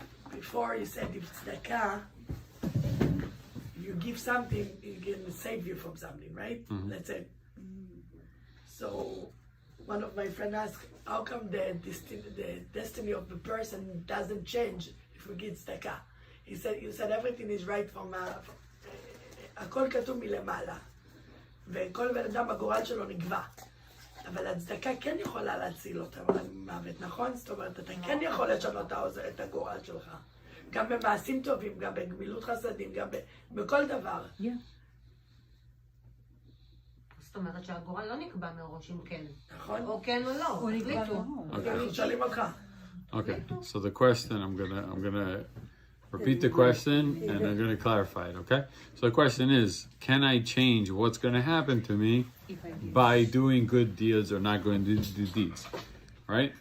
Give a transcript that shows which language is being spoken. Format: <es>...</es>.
<en>Before you said if tzedakah, you give something, it can save you from something, right? That's it. So one of my friends asked, how come the destiny of the person doesn't change if we give tzedakah? He said, you said everything is right from</en> <he>הכל כתוב מלמעלה. וכל בן אדם הגורל שלו נקבע. אבל הצדקה כן יכולה להציל אותם מהמוות, נכון? זאת אומרת, אתה כן יכול לשנות את הגורל שלך. גם במעשים טובים, גם בגמילות חסדים, גם בכל דבר. זאת אומרת שהגורל לא נקבע מראש אם כן. נכון? או כן או לא. תחליטו. אנחנו שואלים אותך.</he> <en>Okay, so the question, I'm gonna repeat the question and I'm gonna clarify it, okay? So the question is, can I change what's gonna happen to me by doing good deeds or not going to do deeds? Right?</en>